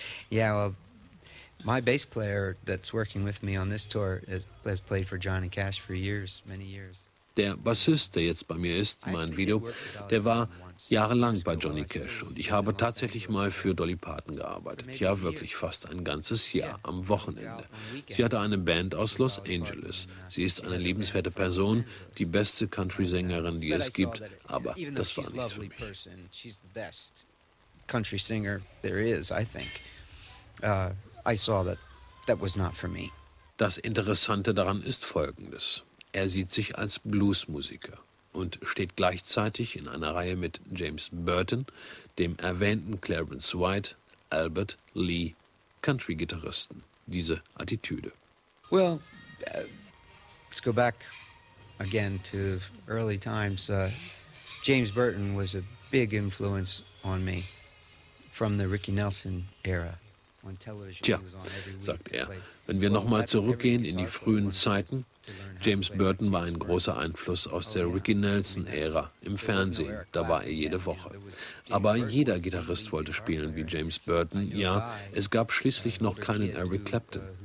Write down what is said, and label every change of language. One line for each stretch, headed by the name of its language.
English: yeah, well, my bass player that's working with me on this tour has played for Johnny Cash for years, many years.
German: der Bassist, der jetzt bei mir ist, mein Video, der war jahrelang bei Johnny Cash und ich habe tatsächlich mal für Dolly Parton gearbeitet. Ja, wirklich fast ein ganzes Jahr, am Wochenende. Sie hatte eine Band aus Los Angeles. Sie ist eine liebenswerte Person, die beste Country-Sängerin, die es gibt, aber das war nichts für mich.
English: Country singer there is, I think. I saw that that was not for me.
German: Das Interessante daran ist Folgendes. Er sieht sich als Bluesmusiker und steht gleichzeitig in einer Reihe mit James Burton, dem erwähnten Clarence White, Albert Lee, Country-Gitarristen. Diese Attitüde.
English: Well, let's go back again to early times. James Burton was a big influence on me. From the Ricky Nelson era.
German: Tja, sagt er, wenn wir nochmal zurückgehen in die frühen Zeiten, James Burton war ein großer Einfluss aus der Ricky Nelson-Ära im Fernsehen, da war er jede Woche. Aber jeder Gitarrist wollte spielen wie James Burton, ja, es gab schließlich noch keinen Eric Clapton.